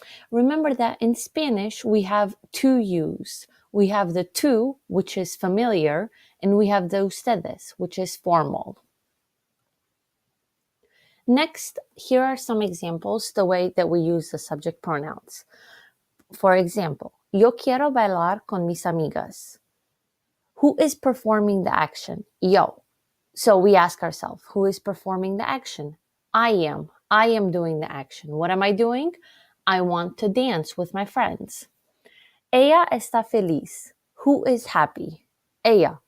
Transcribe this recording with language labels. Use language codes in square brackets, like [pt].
[en] Remember that in Spanish we have two yous. We have the tú, which is familiar, and we have the ustedes, which is formal. Next, here are some examples the way that we use the subject pronouns. For example, [es] yo quiero bailar con mis amigas. [en] Who is performing the action? Yo. So we ask ourselves, who is performing the action? I am. I am doing the action. What am I doing? I want to dance with my friends. [es] Ella está feliz. [en] Who is happy? [es] Ella.